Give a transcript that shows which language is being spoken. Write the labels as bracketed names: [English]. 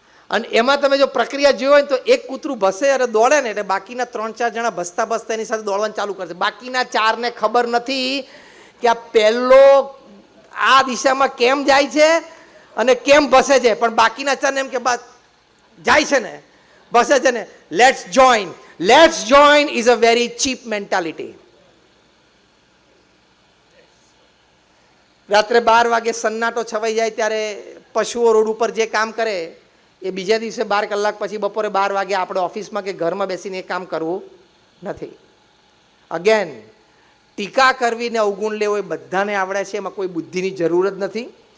[Gujarati] અને એમાં તમે જો પ્રક્રિયા જોઈ હોય તો એક કૂતરું ભસે અને દોડે ને એટલે બાકીના 3-4 જણા ભસતા ભસતા એની સાથે દોડવાનું ચાલુ કરશે. બાકીના 4ને ખબર નથી કે આ પહેલો આ દિશામાં કેમ જાય છે અને કેમ ભસે છે, પણ બાકીના 4ને એમ કે બસ જાય છે ને, ભસે છે ને, [English] Let's join. Let's join is a very cheap mentality. [Gujarati] રાત્રે 12 વાગે સન્નાટો છવાઈ જાય ત્યારે પશુઓ રોડ ઉપર જે કામ કરે એ બીજા દિવસે 12 કલાક પછી બપોરે 12 વાગે આપણે ઓફિસમાં કે ઘરમાં બેસીને એ કામ કરવું નથી. અગેન, ટીકા કરવીને અવગુણ લેવો એ બધાને આવડે છે, એમાં કોઈ બુદ્ધિની જરૂર જ નથી.